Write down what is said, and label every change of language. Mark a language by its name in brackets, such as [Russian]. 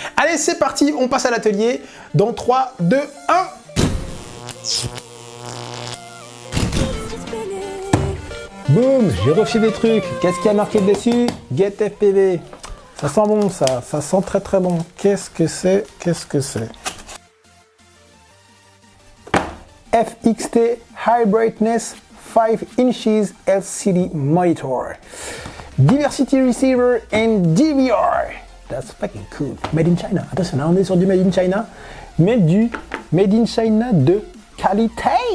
[French] Allez, c'est parti, on passe à l'atelier dans 3, 2, 1. Boum, j'ai reçu des trucs. Qu'est-ce qu'il y a marqué dessus? Get FPV. Ça sent bon, ça sent très très bon. Qu'est-ce que c'est? Qu'est-ce que c'est? FXT High Brightness 5 inches LCD Monitor. Diversity Receiver and DVR. [English] That's fucking cool. Made in China. [French] Attention, là on est sur du Made in China, mais du Made in China de qualité.